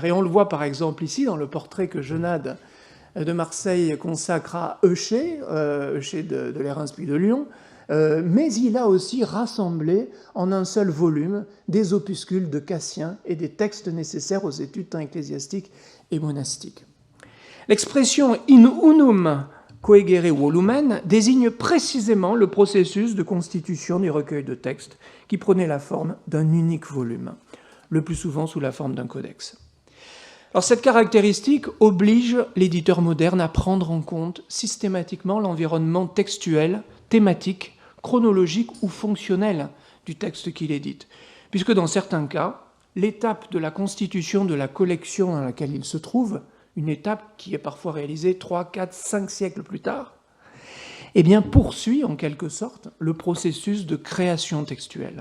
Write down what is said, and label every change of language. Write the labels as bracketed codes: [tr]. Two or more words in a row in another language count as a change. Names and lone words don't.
[fr] Et on le voit par exemple ici dans le portrait que Genade de Marseille consacre à Eucher, Eucher de Lérins puis de Lyon, mais il a aussi rassemblé en un seul volume des opuscules de Cassien et des textes nécessaires aux études tant ecclésiastiques et monastiques. L'expression [la] in unum coegere volumen [fr] désigne précisément le processus de constitution du recueil de textes qui prenait la forme d'un unique volume, le plus souvent sous la forme d'un codex. Alors cette caractéristique oblige l'éditeur moderne à prendre en compte systématiquement l'environnement textuel, thématique, chronologique ou fonctionnel du texte qu'il édite, puisque dans certains cas, l'étape de la constitution de la collection dans laquelle il se trouve, une étape qui est parfois réalisée 3, 4, 5 siècles plus tard, eh bien poursuit en quelque sorte le processus de création textuelle.